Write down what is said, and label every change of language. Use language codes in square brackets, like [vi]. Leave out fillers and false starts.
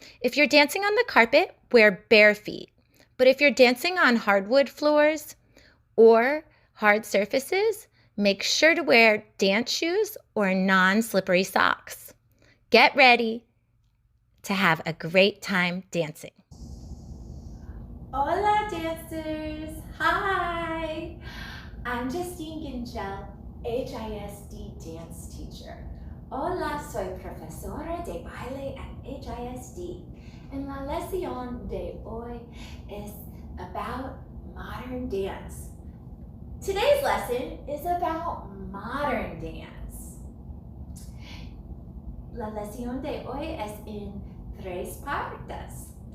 [en] If you're dancing on the carpet, wear bare feet. But if you're dancing on hardwood floors or hard surfaces, make sure to wear dance shoes or non-slippery socks. Get ready to have a great time dancing. [es] Hola [en] dancers! Hi! I'm Justine Ginchel, HISD dance teacher. [es] Hola, soy profesora de baile [en] at HISD. [es] And la lección de hoy es [en] about modern dance. Today's lesson is about modern dance. [es] La lección de hoy es en tres partes.